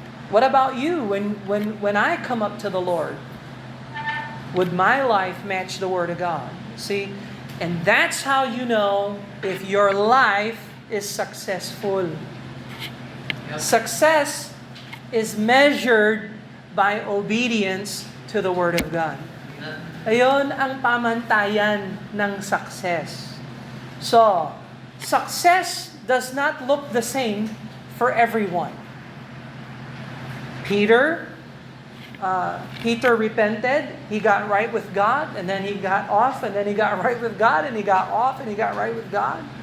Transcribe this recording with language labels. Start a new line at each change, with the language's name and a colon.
English: What about you when I come up to the Lord? Would my life match the Word of God? See? And that's how you know if your life is successful. Success is measured by obedience to the Word of God.
Filipino: Ayon ang pamantayan ng success.
English: So, success does not look the same for everyone. Peter repented, he got right with God, and then he got off, and then he got right with God, and he got off, and he got right with God.